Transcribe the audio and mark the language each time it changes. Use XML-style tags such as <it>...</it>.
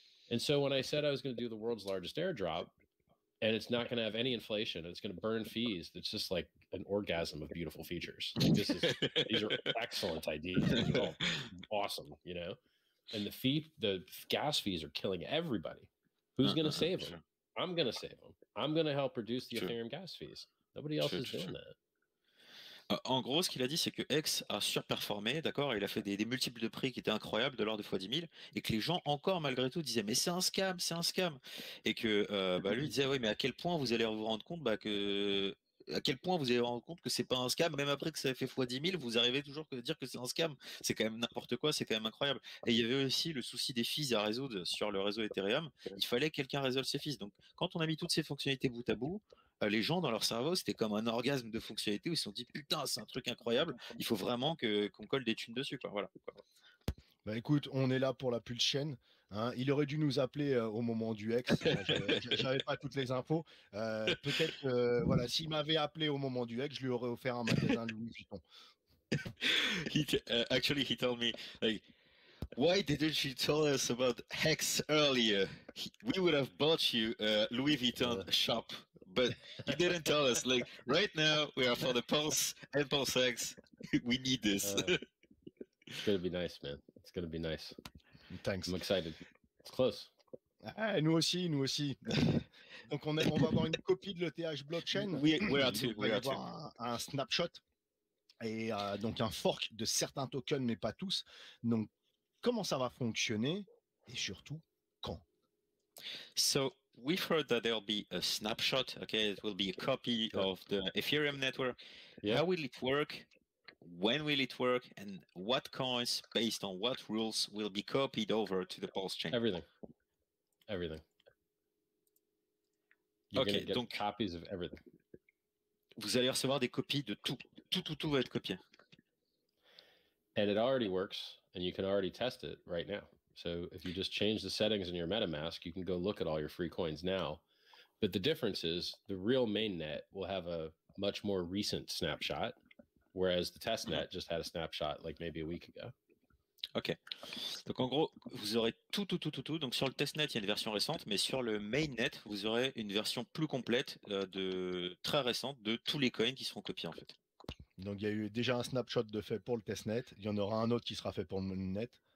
<en>And so when I said I was going to do the world's largest airdrop, and it's not going to have any inflation, and it's going to burn fees, it's just like an orgasm of beautiful features. Like these are excellent ideas. These are all awesome, you know? And the gas fees are killing everybody. Who's going to save them? I'm going to save them. I'm going to help reduce the Ethereum gas fees. Nobody else is doing that.</en> <fr>En gros, ce qu'il a dit, c'est que X a surperformé, d'accord. Il a fait des multiples de prix qui étaient incroyables, de l'ordre de x 10 000, et que les gens encore malgré tout disaient mais c'est un scam, c'est un scam. Et que lui disait oui, mais à quel point vous allez vous rendre compte à quel point vous allez vous rendre compte que c'est pas un scam, même après que ça ait fait x 10 000, vous arrivez toujours à dire que c'est un scam. C'est quand même n'importe quoi, c'est quand même incroyable. Et il y avait aussi le souci des fees à résoudre sur le réseau Ethereum. Il fallait que quelqu'un résolve ces fees. Donc quand on a mis toutes ces fonctionnalités bout à bout, les gens dans leur cerveau, c'était comme un orgasme de fonctionnalité où ils se sont dit putain, c'est un truc incroyable, il faut vraiment qu'on colle des thunes dessus, quoi. Voilà. Bah écoute, on est là pour la Pulsechain. Hein. Il aurait dû nous appeler au moment du X. J'avais pas toutes les infos. Peut-être, voilà, s'il m'avait appelé au moment du X, je lui aurais offert un magasin Louis Vuitton.</fr> <en>Actually, he told me like, why didn't you tell us about Hex earlier? We would have bought you a Louis Vuitton shop. But he didn't tell us. Like right now, we are for the Pulse and PulseX. We need this. It's gonna be nice, man. It's gonna be nice. Thanks. I'm excited. It's close.</en> <fr>Ah, nous aussi, nous aussi. Donc on va avoir une copie de l'ETH blockchain.</fr> <en>We are too.</en> <fr>Il va y avoir un snapshot et donc un fork de certains tokens, mais pas tous. Donc comment ça va fonctionner et surtout quand?</fr> <en>So we've heard that there'll be a snapshot. Okay, it will be a copy of the Ethereum network. How will it work? When will it work? And what coins, based on what rules, will be copied over to the Pulse chain? Everything. You're okay, gonna get copies of everything.</en> <fr>Vous allez recevoir des copies de tout. Tout va être copié.</fr> <en>And it already works, and you can already test it right now. So if you just change the settings in your MetaMask, you can go look at all your free coins now. But the difference is the real mainnet will have a much more recent snapshot, whereas the testnet just had a snapshot like maybe a week ago. Ok.</en> <fr>Donc en gros, vous aurez tout. Donc sur le testnet, il y a une version récente, mais sur le mainnet, vous aurez une version plus complète, très récente, de tous les coins qui seront copiés en fait. Donc il y a eu déjà un snapshot de fait pour le testnet. Il y en aura un autre qui sera fait pour le mainnet.</fr>